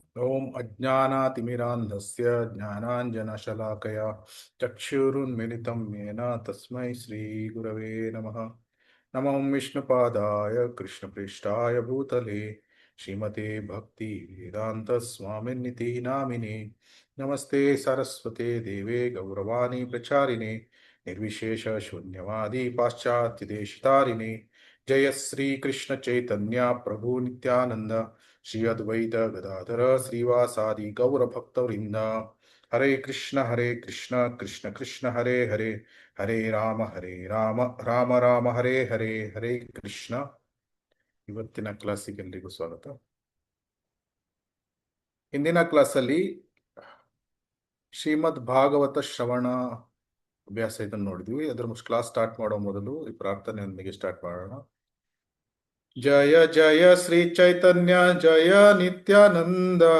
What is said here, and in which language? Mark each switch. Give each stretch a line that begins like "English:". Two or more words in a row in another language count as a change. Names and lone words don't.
Sanskrit: ಓಂ ಅಜ್ಞಾನಾತಿಮಿರಾಂಧಸ್ಯ ಜ್ಞಾನಾಂಜನಶಲಾಕಯ ಚಕ್ಷುರುನ್ಮಿಲಿತಂ ಯೇನ ತಸ್ಮೈ ಶ್ರೀ ಗುರವೇ ನಮಃ. ನಮೋ ವಿಷ್ಣುಪಾದಾಯ ಕೃಷ್ಣಪ್ರೇಷ್ಠಾಯ ಭೂತಲೆ ಶ್ರೀಮತೆ ಭಕ್ತಿ ವೇದಾಂತ ಸ್ವಾಮಿನಿತಿ ನಾಮಿನೇ. ನಮಸ್ತೆ ಸರಸ್ವತೆ ದೇವೇ ಗೌರವಾಣಿ ಪ್ರಚಾರಿಣೆ ನಿರ್ವಿಶೇಷ ಶೂನ್ಯವಾದಿ ಪಾಶ್ಚಾತ್ಯ ದೇಶಿತಾರಿಣೆ. ಜಯ ಶ್ರೀ ಕೃಷ್ಣ ಚೈತನ್ಯ ಪ್ರಭು ನಿತ್ಯಾನಂದ ಶ್ರೀ ಅದ್ವೈತ ಗದಾಧರ ಶ್ರೀವಾಸಾದಿ ಗೌರ ಭಕ್ತವೃಂದ. ಹರೇ ಕೃಷ್ಣ ಕೃಷ್ಣ ಕೃಷ್ಣ ಹರೇ ಹರೇ ಹರೇ ರಾಮ ರಾಮ ರಾಮ ಹರೇ ಹರೇ ಹರೇ ಕೃಷ್ಣ.
Kannada: ಇವತ್ತಿನ ಕ್ಲಾಸಿಗೆ ಎಲ್ರಿಗೂ ಸ್ವಾಗತ. ಹಿಂದಿನ ಕ್ಲಾಸಲ್ಲಿ ಶ್ರೀಮದ್ ಭಾಗವತ ಶ್ರವಣ ಅಭ್ಯಾಸ ಇದನ್ನು ನೋಡಿದ್ವಿ. ಅದರ
English: class start
Kannada: ಮಾಡೋ ಮೊದಲು ಈ ಪ್ರಾರ್ಥನೆಯೊಂದಿಗೆ ಸ್ಟಾರ್ಟ್ ಮಾಡೋಣ.
Sanskrit: ಜಯ ಜಯ ಶ್ರೀ ಚೈತನ್ಯ ಜಯ ನಿತ್ಯಾನಂದ.